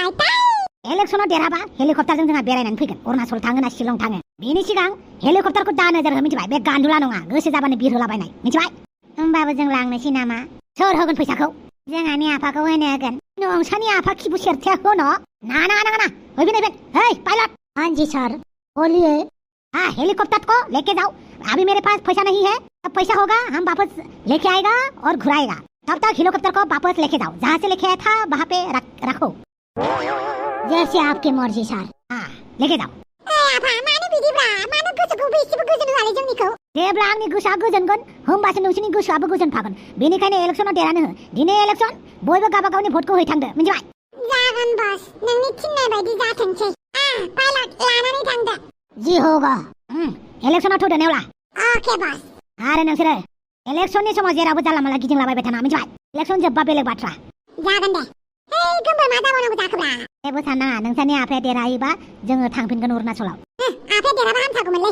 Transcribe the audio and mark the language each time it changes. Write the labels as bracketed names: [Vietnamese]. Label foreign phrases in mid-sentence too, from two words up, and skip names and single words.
[Bodo] इलेक्सनाव देरहाबा हेलिकप्टारजों जोंहा बेरायनानै फैगोन। अरुणाचल थाङो ना शिलं थाङो। बेनि सिगां हेलिकप्टारखौ दा नोजोर हो मिथिबाय? बे गान्दुला नङा गोसो जाबानो बिरहोलाबायनाय मिथिबाय? होमबाबो जों लांनोसै नामा? सोर होगोन फैसाखौ? जोंहानि आफाखौ होनो होगोन। नोंसानि आफा खिबु सेरथेया होनो? ना हैफिन। [Hindi] हे पायलट। हाँ जी सर बोलिए। हाँ हेलीकॉप्टर को लेके जाओ। अभी मेरे पास पैसा नहीं है। जब पैसा होगा हम वापस लेके आएगा और घुराएगा। तब तक हेलीकॉप्टर को वापस लेके जाओ। जहाँ से लेके आया था वहाँ पे रखो। जैसे आपकी मर्जी सर। हाँ लेके जाओ। [Bodo] जेब्ला आंनि गोसोआ गोजोनगोन होमबासो नोंसोरनि गोसोआबो गोजोनफागोन। बेनिखायनो इलेक्सनाव देरहानो हो। दिनै इलेक्सन बयबो गावबा गावनि भटखौ हैथांदो मिथिबाय? जागोन बस नोंनि थिननाय बायदि जाथोंसै। पायलट लानानै थांदो। [Hindi] जी होगा। [Bodo] इलेक्सनाव थौदो नेवला। [Hindi] ओके बस। [Bodo] आरो नोंसोरो इलेक्सननि समाव जेरावबो जानला मानला गिदिंलाबायबाय थाना मिथिबाय? इलेक्सन जोबबा बेलेग बाथ्रा। जागोन दे। गोमबो मा जाबावनांगौ जाखोब्रा? जेबो साननाङा नोंसानि आफाया देरहायोबा जोङो थांफिनगोन अरुणाचलाव। आफाया देरहाबा हामथारगौमोनलै।